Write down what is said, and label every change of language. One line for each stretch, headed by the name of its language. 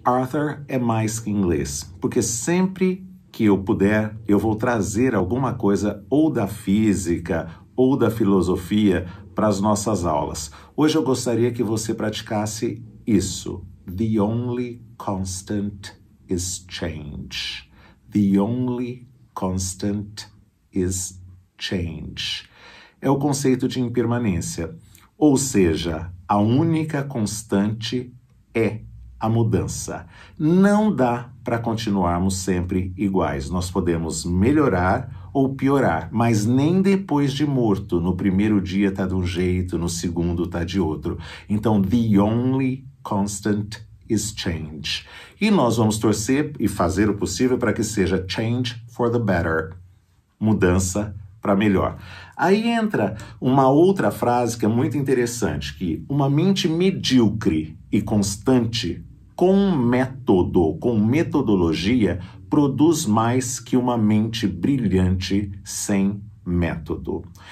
Portuguese: Arthur é mais que inglês, porque sempre que eu puder, eu vou trazer alguma coisa ou da física ou da filosofia para as nossas aulas. Hoje eu gostaria que você praticasse isso.
English: The only constant is change. The only constant is change.
Portuguese: É o conceito de impermanência. Ou seja, a única constante é a mudança. Não dá para continuarmos sempre iguais. Nós podemos melhorar ou piorar, mas nem depois de morto. No primeiro dia está de um jeito, no segundo está de outro. Então,
English: the only constant is change.
Portuguese: E nós vamos torcer e fazer o possível para que seja
English: change for the better.
Portuguese: Mudança para melhor. Aí entra uma outra frase que é muito interessante, que uma mente medíocre e constante com método, com metodologia, produz mais que uma mente brilhante sem método.